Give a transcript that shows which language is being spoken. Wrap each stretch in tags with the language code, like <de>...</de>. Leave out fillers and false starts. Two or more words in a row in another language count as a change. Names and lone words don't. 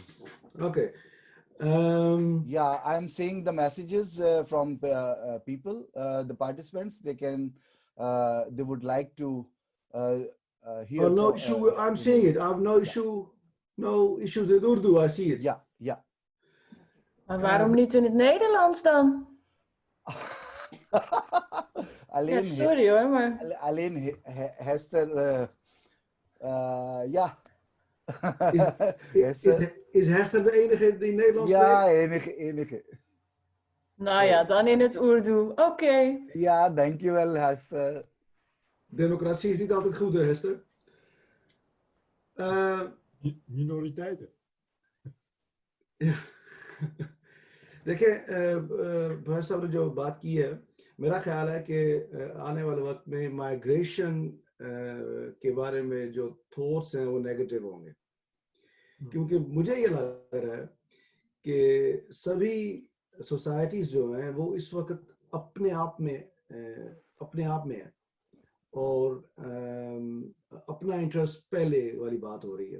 <en>Okay. Yeah, I'm seeing the messages from people, the participants. They can, they would like to hear. Oh, no issue. I'm seeing it. I have no issue. No issues with Urdu. I see it.</en> <nl>Ja, ja. Maar waarom niet in het Nederlands dan? Alleen, ja, sorry hoor, maar... Alleen Hester Ja. Is Hester de enige die Nederlands Ja, spreekt? enige. Nou ja, dan in het Urdu. Oké. Ja, dankjewel, Hester. Democratie is niet altijd goed, hè, Hester. Minoriteiten.</nl> <hi>देखिए भाई साहब ने जो बात की है, मेरा ख्याल है कि आने वाले वक्त में माइग्रेशन के बारे में जो थॉट्स हैं वो नेगेटिव होंगे, क्योंकि मुझे ये लग रहा है कि सभी सोसाइटीज जो हैं वो इस वक्त अपने आप में है और अपना इंटरेस्ट पहले वाली बात हो रही है।</hi>